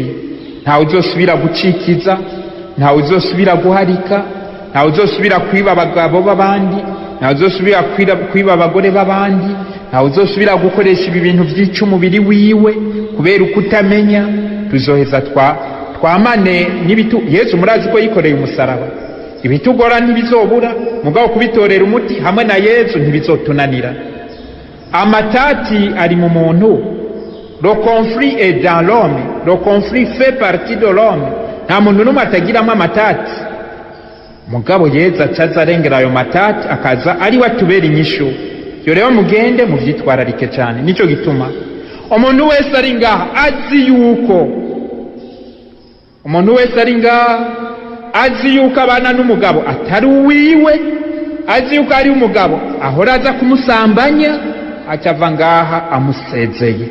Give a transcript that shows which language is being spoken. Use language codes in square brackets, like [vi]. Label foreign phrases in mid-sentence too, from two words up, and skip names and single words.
[rn] Ntawe uzosubira gucikiza, ntawe uzosubira guharika, ntawe uzosubira kwiba abagabo b'abandi, ntawe uzosubira kwiba abagore b'abandi, ntawe uzosubira gukoresha ibi bintu vyica umubiri wiwe kubera ukutamenya. Tuzoheza twamane n'ibitu. Yesu murazi ko yikoreye umusaraba, ibitugora ntibizobura, mugabo kubitorera umuti hamwe na Yesu ntibizotunanira. Amatati ari mu muntu, [fr] le conflit est dans l'homme, le conflit fait partie de l'homme. [rn] Nta muntu n'umwe atagiramo amatati, mugabo Yesu acaza arengera ayo matati, akaza ari we atubera inyishu. Yo rero mugende muvyitwararike cyane. Nico gituma umuntu wese ari ngaha azi yuko abana n'umugabo atari uwiwe, azi yuko ari umugabo ahora aza kumusambanya, acava ngaha amusezeye.